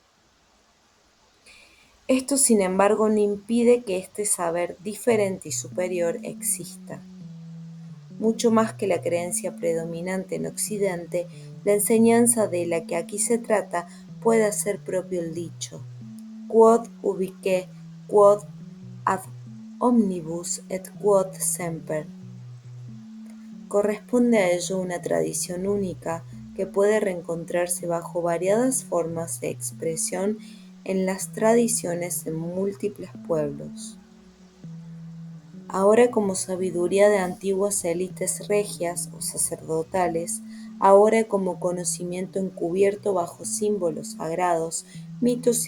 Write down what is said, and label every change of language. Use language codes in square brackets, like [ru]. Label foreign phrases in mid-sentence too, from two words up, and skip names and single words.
[es] Esto, sin embargo, no impide que este saber diferente y superior exista. Mucho más que la creencia predominante en Occidente, la enseñanza de la que aquí se trata puede hacer propio el dicho: [la] quod ubique, quod ad omnibus et quod semper. [es] Corresponde a ello una tradición única que puede reencontrarse bajo variadas formas de expresión en las tradiciones de múltiples pueblos. Ahora como sabiduría de antiguas élites regias o sacerdotales, ahora como conocimiento encubierto bajo símbolos sagrados, mitos